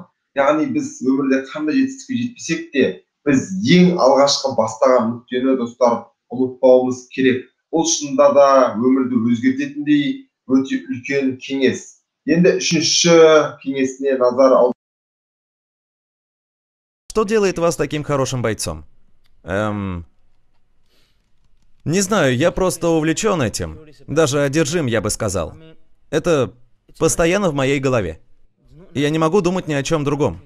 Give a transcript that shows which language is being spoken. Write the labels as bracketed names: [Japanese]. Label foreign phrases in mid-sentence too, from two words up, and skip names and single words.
[Kazakh] Яғни біз өмірде қандай жетістікке жетпесек те, біз ең алғашқы бастаған нүктені, достар, ұмытпауымыз керек. Бұл шынында да өмірді өзгертетіндей өте үлкен кеңес. Енді үшінші кеңесіне назар аударайық. [Russian] Что делает вас таким хорошим бойцом? Не знаю, я просто увлечен этим. Даже одержим, я бы сказал. Это постоянно в моей голове. Я не могу думать ни о чем другом.